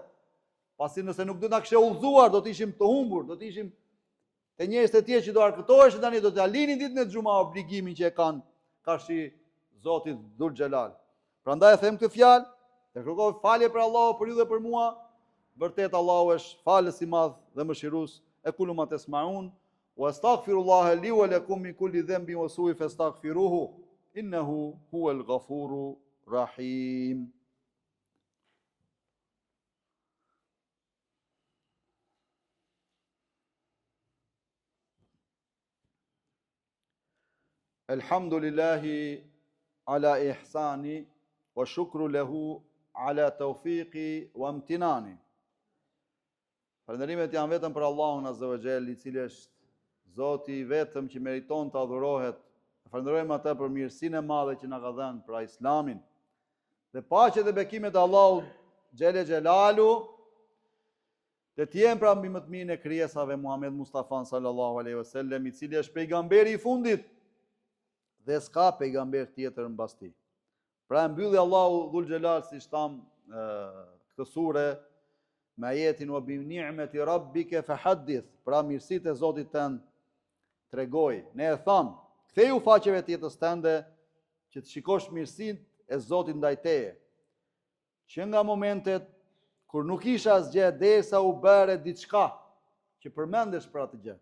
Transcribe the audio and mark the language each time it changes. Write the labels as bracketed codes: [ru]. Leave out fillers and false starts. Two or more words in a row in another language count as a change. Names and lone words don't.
[sq] Pasi nëse nuk do na kishte udhëzuar, do të ishim të humbur, do të ishim te njerëz të tjerë që do arkëtoheshin tani, do të alinin ditën e xhumas obligimin që e kanë karshi Zotit [ar] ذو الجلال. [sq] Prandaj e them këtë fjalë, e kërkoj falje për Allahu, për ju dhe për mua. Vërtet Allahu është falës i madh dhe mëshirues. [ar] أقول ما تسمعون وأستغفر الله لي ولكم من كل ذنب وسوء فاستغفروه إنه هو الغفور الرحيم. الحمد لله على إحسانه والشكر له على توفيقه وامتنانه. [sq] Falënderimet janë vetëm për Allahun [ar] عز وجل, [sq] i cili është Zoti vetëm që meriton të adhurohet. Falenderojmë atë për mirësinë e madhe që na ka dhënë, për Islamin. Dhe paqja dhe bekimet e Allahut [ar] جل جلاله [sq] të jenë pra mbi më të mirën e krijesave, Muhammed Mustafa [ar] صلى الله عليه وسلم, [sq] i cili është pejgamberi i fundit dhe s'ka pejgamber tjetër mbas tij. Pra mbylli Allahu [ar] ذو الجلال, [sq] si shtam këtë sure me ajetin [ar] وبنعمة ربك فحدث, [sq] pra mirësitë e Zotit tënd tregoj. Ne e tham, ktheu faqeve të jetës tënde që të shikosh mirësinë e Zotit ndaj teje. Që nga momentet kur nuk isha asgjë, derisa u bëre diçka që përmendesh për atë gjë.